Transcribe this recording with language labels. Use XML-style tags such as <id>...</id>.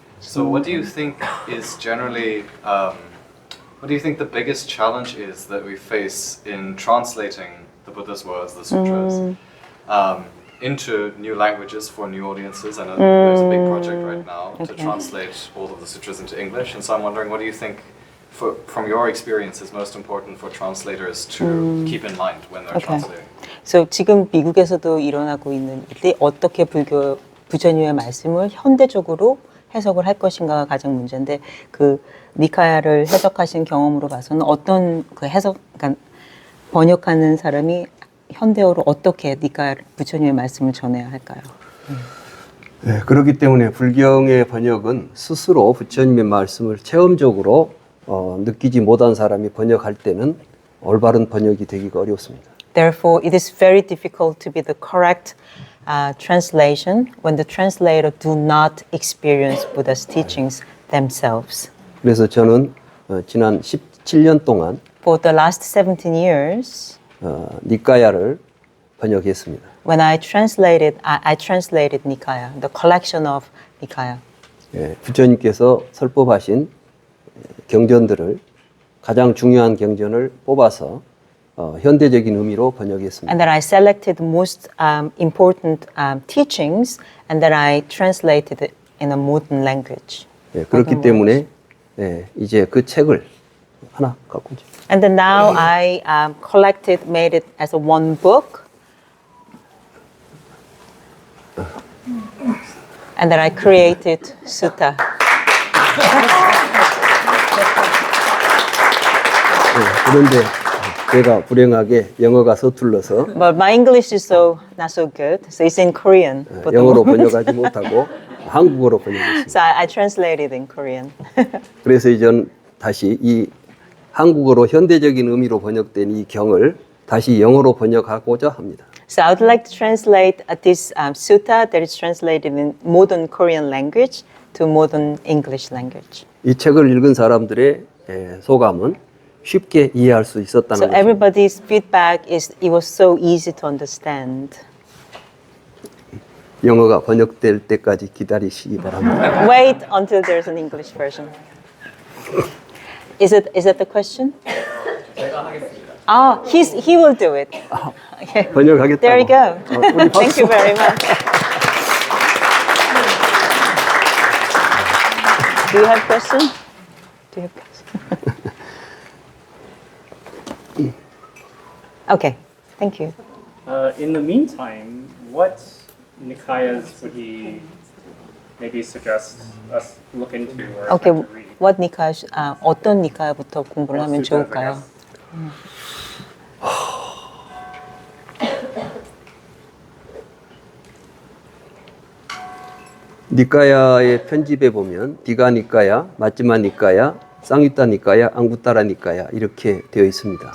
<en>So, what do you think is generally, what do you think the biggest challenge is that we face in translating the Buddha's words, the sutras? into new languages for new audiences. I know there's a big project right now to Okay. translate all of the sutras into English, and so I'm wondering, what do you think, from your experience, is most important for translators to keep in mind when they're Okay. translating?</en> <ko>So 지금 미국에서도 일어나고 있는 일이 어떻게 부처님의 말씀을 현대적으로 해석을 할 것인가가 가장 문제인데 그 니카야를 해석하신 경험으로 봐서는 어떤 그 해석, 그러니까 번역하는 사람이 현대어로 어떻게 니카야 부처님의 말씀을 전해야 할까요? 네, 그렇기 때문에 불경의 번역은 스스로 부처님의 말씀을 체험적으로 느끼지 못한 사람이 번역할 때는 올바른 번역이 되기가 어렵습니다.</ko> <en>Therefore, it is very difficult to be the correct translation when the translator do not experience Buddha's teachings themselves.</en> <ko>그래서 저는 지난 17년 동안</ko> <en>For the last 17 years,</en> <ko>니까야를 번역했습니다.</ko> <en>when I translated Nikaya, the collection of Nikaya.</en> <ko>예, 부처님께서 설법하신 경전들을 가장 중요한 경전을 뽑아서 현대적인 의미로 번역했습니다.</ko> <en>And that I selected the most important teachings and that I translated it in a modern language. 예, 그렇기 때문에 예, 이제 그 책을 하나 갖고 오죠. And then now I made it as a one book. And then I created Sutta.</en> <ko>예, 그런데 제가 불행하게 영어가 서툴러서</ko> <en>But my English is not so good, so it's in Korean. for the</en> <ko>영어로</ko> <en>moment.</en> <ko>번역하지 못하고 한국어로 번역했습니다.</ko> <en>So I translated in Korean.</en> <ko>그래서 이전 다시 이 한국어로 현대적인 의미로 번역된 이 경을 다시 영어로 번역하고자 합니다.</ko> <en>So I would like to translate this sutta that is translated in modern Korean language to modern English language.</en> <ko>이 책을 읽은 사람들의 소감은 쉽게 이해할 수</ko> <en>So</en> <ko>있었다는 것입니다.</ko> <en>everybody's feedback is it was so easy to understand.</en> <ko>영어가 번역될 때까지 기다리시기 바랍니다.</ko> <en>Wait until there's an English version. Is that the question?</en> <ko>제가 하겠습니다.</ko> <en>Ah, he will do it. Okay.</en> <ko>번역하겠다고.</ko> <en>There you go.</en> <ko>우리</ko> <en>Thank you very much. Do you have question? Do you have question? Okay, thank you. In the meantime, what Nikayas would he maybe suggest us look into or Okay, attempt to read?</en> <ko>what 니카야, 어떤 니카야부터 공부를 하면</ko> <en>Sutras, I</en> <ko>좋을까요?</ko> <en>guess.</en> <ko>니까야의 편집에 보면 디가 니까야, 마찌마 니까야, 쌍유타 니까야, 앙구타라 니까야 이렇게 되어 있습니다.</ko>